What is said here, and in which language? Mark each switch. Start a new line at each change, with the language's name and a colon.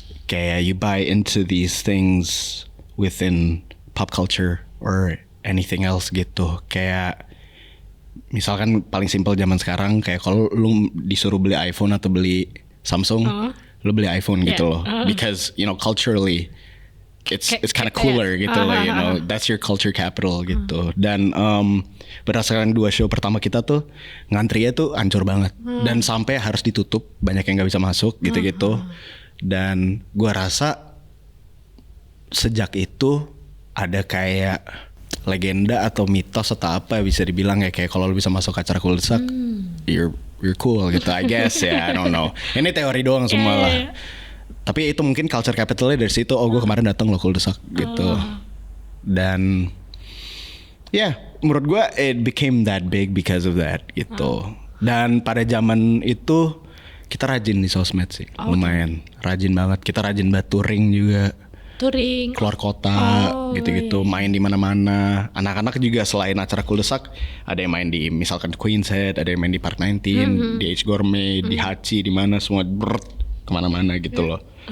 English: Kayak you buy into these things within pop culture or anything else gitu.
Indonesian: Kayak misalkan paling simpel zaman sekarang kayak kalau lu disuruh beli iPhone atau beli Samsung, lu beli iPhone gitu loh.
English: Because you know culturally it's kind of cooler gitu loh, you know. That's your culture capital gitu.
Indonesian: Dan berdasarkan 2 show pertama kita tuh ngantrinya tuh hancur banget, dan sampai harus ditutup, banyak yang nggak bisa masuk gitu-gitu. Dan gua rasa sejak itu ada kayak legenda atau mitos atau apa bisa dibilang ya, kayak kalau lu bisa masuk acara Kuldesak,
English: you're cool
Indonesian: gitu,
English: I guess
Indonesian: ya.
English: I don't know.
Indonesian: Ini teori doang semua lah. Tapi itu mungkin culture capitalnya dari situ. Gue kemarin datang loh Kuldesak gitu. Dan menurut gue
English: it became that big because of that gitu.
Indonesian: Dan pada zaman itu kita rajin di sosmed sih, lumayan rajin banget. Kita rajin banget touring juga. Touring. Keluar kota gitu-gitu, main di mana-mana. Anak-anak juga selain acara Kuldesak, ada yang main di misalkan Queen's Head, ada yang main di Park 19, di H Gourmet, di Hachi, di mana semua kemana-mana gitu loh.